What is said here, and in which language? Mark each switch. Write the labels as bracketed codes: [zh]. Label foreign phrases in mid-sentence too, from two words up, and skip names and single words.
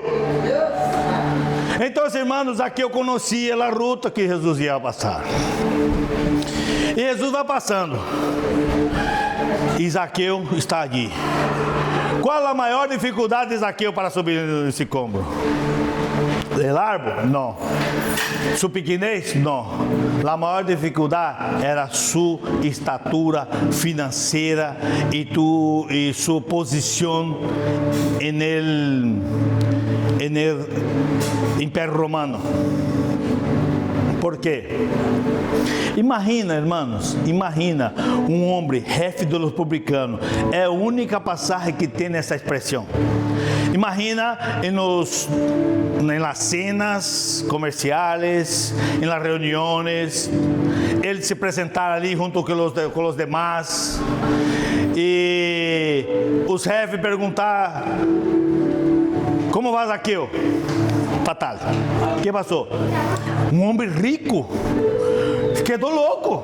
[pt] Então, irmãos, aqui eu conhecia a ruta que Jesus ia passar. E Jesus vai passando. E Zaqueu está aqui. Qual a maior dificuldade de Zaqueu para subir esse cômodo? [es] El árbol? [pt] Não. [es] Su pequenez? [pt] Não. A maior dificuldade era sua estatura financeira e sua posição no Império Romano. [es] ¿Por qué? Imagina, hermanos, [pt] imagina um homem, [es] jefe de los publicanos. [pt] É a única passagem que tem essa expressão. [es] Imagina em las cenas comerciales, em las reuniones, [pt] ele se apresentar ali junto com os demás e os jefes perguntar: como vai Zaqueu? Fatal. O que passou? Um homem rico quedou louco.